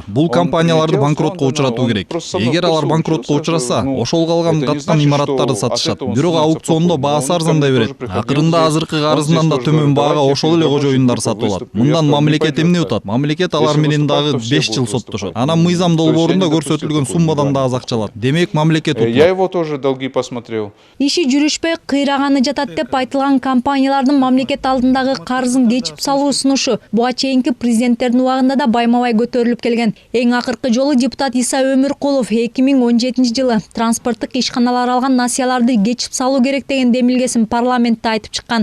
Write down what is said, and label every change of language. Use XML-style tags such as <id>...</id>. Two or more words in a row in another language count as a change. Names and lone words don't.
<ky>Бул компанияларды банкротко учуратуу керек. Эгер алар банкротко учураса, ошол калган каткан имараттарды сатышат. Бирок аукциондо баасы арзандай берет. Акырында азыркы карызынан да төмөн баага ошол эле кожоюндар сатып алат. Мындан мамлекет эмне утат? Мамлекет алар менен дагы 5 жыл соттошот. Анан мыйзам долбоорунда көрсөтүлгөн суммадан да аз акча алат. Демек мамлекет утат.</ky> <ru>Я его тоже долги посмотрел.</ru> <ky>Иши жүрүшпөй кыйраганы жатат деп айтылган компаниялардын мамлекет алдындагы карызын кечип салуу сунушу буга чейинки президенттердин убагында да байма-бай көтөрүлүп келген. Эң акыркы жолу депутат Иса Өмүркулов 2017 жылы транспорттук ишканалар алган насыяларды кечип салуу керек деген демилгесин парламентте айтып чыккан.</ky>